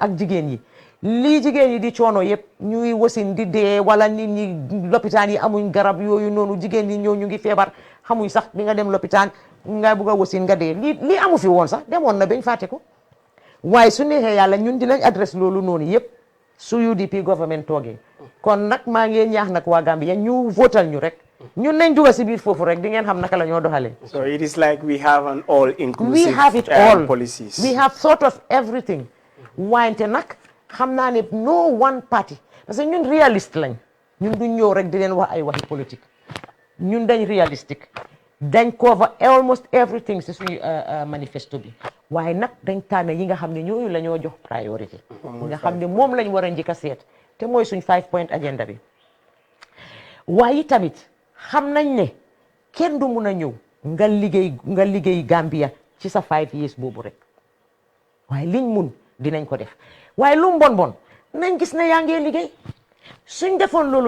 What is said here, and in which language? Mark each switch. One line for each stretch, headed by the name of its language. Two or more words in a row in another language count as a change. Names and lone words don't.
Wolof: ak jigéen yi lii jigéen yi di coono yëpp ñuy wasin di dee wala nit ñi lopitaan yi amuñ garab yooyu noonu jigéen ñi ñëw ñu ngi feebar xamuñ sax di nga dem lopitaan nga bugg a wasin nga dee lii amu fi woon sax demoon na bañ fàtte ko waaye su neexee yàlla ñun dinañ adresse loolu noonu yëpp su UDP government toogee kon nag maa ngi ñaax nag waa Gambia ñu votal ñu rek ñun nañ duga si biir foofu rek di ngeen xam naka la ñoo doxalee.
English: So it is like we have an all-inclusive we have it all policies. we have thought of everything.
Wolof: wante nag xam naa ne
English: no one party
French: parce que
Wolof: ñun réaliste lañ ñun duñ ñëw rek di leen wax ay waxi politique ñun dañ réalistique dañ
English: cover almost everything
Wolof: si suñu manifesto bi waaye nag dañ tànn yi nga xam ne ñooñu la ñoo jox priorité yi nga xam ne moom lañ war a njëkk a seet te mooy suñ 5-point agenda bi waaye tamit xam nañ ne kenn du mun a ñëw nga liggéey Gambia ci sa 5 years boobu rek waaye liñ mun dinañ ko def waaye lu mu bon nañ gis ne yaa ngee liggéey suñ defoon loolu